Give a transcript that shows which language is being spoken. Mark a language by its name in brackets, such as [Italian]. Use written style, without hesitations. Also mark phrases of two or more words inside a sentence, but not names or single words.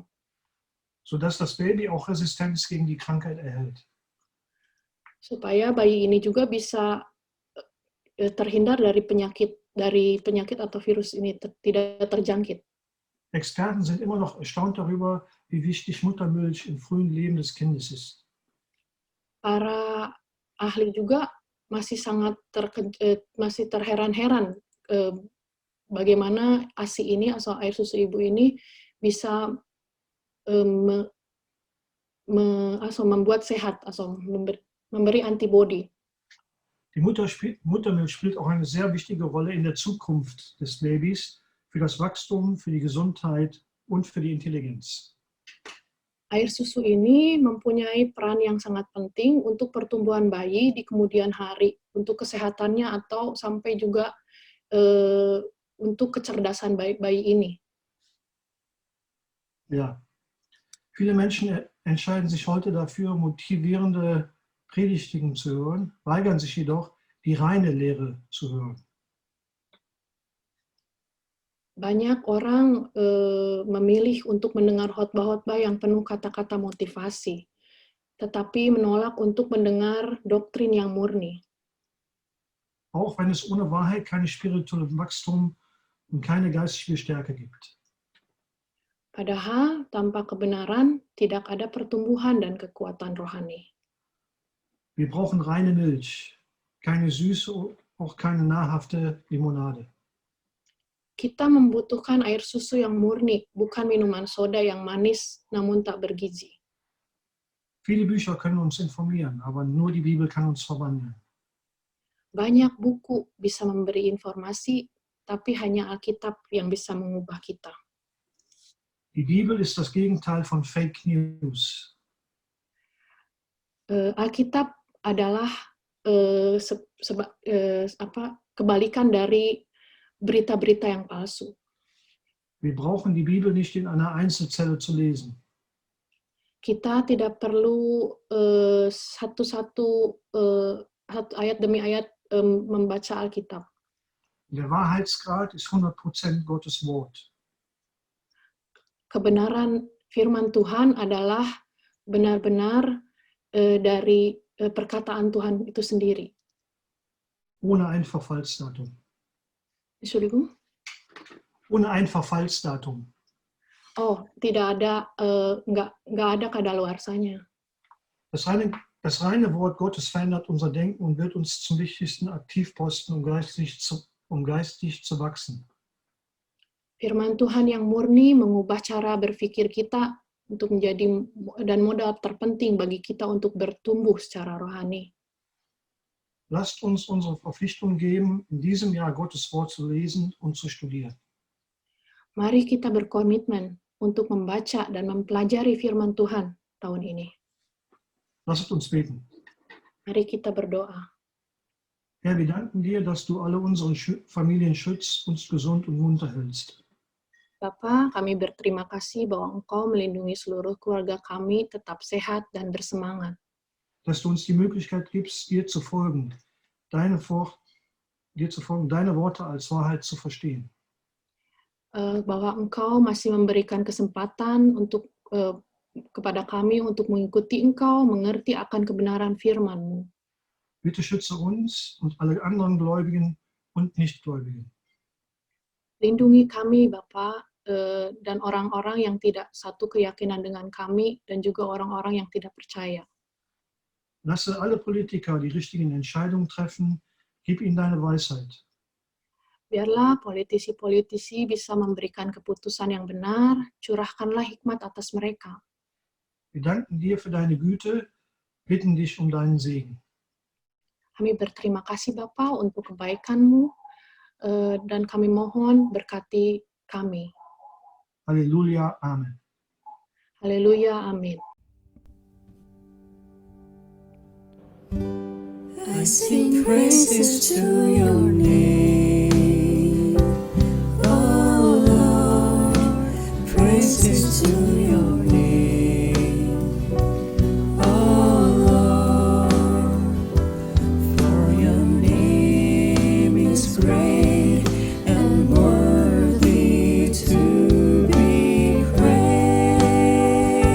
[German] sodass das Baby auch Resistenz gegen die Krankheit erhält. [Indonesian] Supaya bayi ini juga bisa terhindar dari penyakit atau virus ini tidak terjangkit. [German] Experten sind immer noch erstaunt darüber, wie wichtig Muttermilch im frühen Leben des Kindes ist. [Indonesian] para ahli juga masih masih terheran-heran bagaimana ASI ini atau air susu ibu ini bisa membuat sehat atau memberi antibodi. [German] Die Muttermilch spielt auch eine sehr wichtige Rolle in der Zukunft des Babys für das Wachstum, für die Gesundheit und für die Intelligenz. [Indonesian] Air susu ini mempunyai peran yang sangat penting untuk pertumbuhan bayi di kemudian hari, untuk kesehatannya atau sampai juga untuk kecerdasan bayi ini. [German] Ja. Viele Menschen entscheiden sich heute dafür, motivierende Predigten zu hören, weigern sich jedoch, die reine Lehre zu hören. [Indonesian] Banyak orang memilih untuk mendengar khotbah-khotbah yang penuh kata-kata motivasi, tetapi menolak untuk mendengar doktrin yang murni. [German] Auch wenn es ohne Wahrheit keine spirituelle Wachstum und keine geistige Stärke gibt. [Indonesian] Padahal tanpa kebenaran tidak ada pertumbuhan dan kekuatan rohani. [German] Wir brauchen reine Milch, keine süße, auch keine nahrhafte Limonade. [Indonesian] Kita membutuhkan air susu yang murni, bukan minuman soda yang manis namun tak bergizi. [German] Viele Bücher können uns informieren, aber nur die Bibel kann uns verwandeln. [Indonesian] Banyak buku bisa memberi informasi, tapi hanya Alkitab yang bisa mengubah kita. [German] Die Bibel ist das Gegenteil von [English] Fake News. [Indonesian] Alkitab adalah kebalikan dari berita-berita yang palsu. [German] Wir brauchen die Bibel nicht in einer Einzelzelle zu lesen. [Indonesian] Kita tidak perlu satu ayat demi ayat membaca Alkitab. [German] Der Wahrheitsgrad ist 100% Gottes Wort. [Indonesian] Kebenaran firman Tuhan adalah benar-benar dari perkataan Tuhan itu sendiri. [German] Ohne ein Verfallsdatum. Entschuldigung? Ohne ein Verfallsdatum. [Indonesian] Oh, tidak ada, nggak ada kadaluarsanya. [German] Das reine Wort Gottes verändert unser Denken und wird uns zum wichtigsten Aktivposten, um geistig zu wachsen. [Indonesian] Firman Tuhan yang murni mengubah cara berpikir kita untuk menjadi dan modal terpenting bagi kita untuk bertumbuh secara rohani. [German] Lasst uns unsere Verpflichtung geben, in diesem Jahr Gottes Wort zu lesen und zu studieren. [Indonesian] Mari kita berkomitmen untuk membaca dan mempelajari firman Tuhan tahun ini. [German] Lasst uns beten. [Indonesian] Mari kita berdoa. [German] Herr, wir danken dir, dass du alle unsere Familien schützt, uns gesund und munter hältst. [Indonesian] Bapa, kami berterima kasih bahwa Engkau melindungi seluruh keluarga kami tetap sehat dan bersemangat. [German] Dass du uns die Möglichkeit gibst, dir zu folgen, deine Worte als Wahrheit zu verstehen. [Indonesian] Bahwa Engkau masih memberikan kesempatan untuk kepada kami untuk mengikuti Engkau, mengerti akan kebenaran firman-Mu. [German] Bitte schütze uns und alle anderen Gläubigen und Nichtgläubigen. [Indonesian] Lindungi kami, Bapa, dan orang-orang yang tidak satu keyakinan dengan kami, dan juga orang-orang yang tidak percaya. [German] Lasse alle Politiker die richtigen Entscheidungen treffen, gib ihnen deine Weisheit. [Indonesian] Biarlah politisi-politisi bisa memberikan keputusan yang benar, curahkanlah hikmat atas mereka. [German] Wir danken dir für deine Güte, bitten dich um deinen Segen. [Indonesian] Kami berterima kasih Bapa untuk kebaikan-Mu, dan kami mohon berkati kami. [German] Halleluja, Amen. [Indonesian] Haleluya, amin. [English] I sing praises to your name, oh Lord, praises to your name, oh Lord, for your name is great and worthy to be praised.